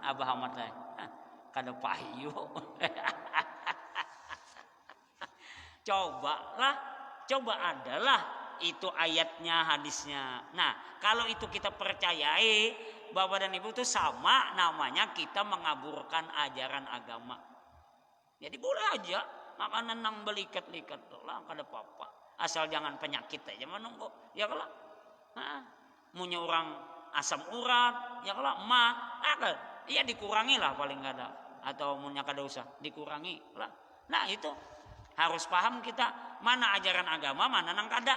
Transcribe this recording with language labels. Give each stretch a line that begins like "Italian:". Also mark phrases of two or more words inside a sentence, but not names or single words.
Banjar: Abah Ahmad lah kada payu.
Indonesian: Coba adalah itu ayatnya, hadisnya. Nah, kalau itu kita percayai, Bapak dan Ibu, itu sama namanya kita mengaburkan ajaran agama.
Banjar: Jadi boleh aja makanan nang belikat-likat lah, kada apa-apa. Asal jangan penyakit aja menunggu. Ya kalau punya orang asam urat, ya kalau ya dikurangi lah paling kada. Atau punya kada usah dikurangi lah. Nah, itu harus paham kita mana ajaran agama, mana nang kada.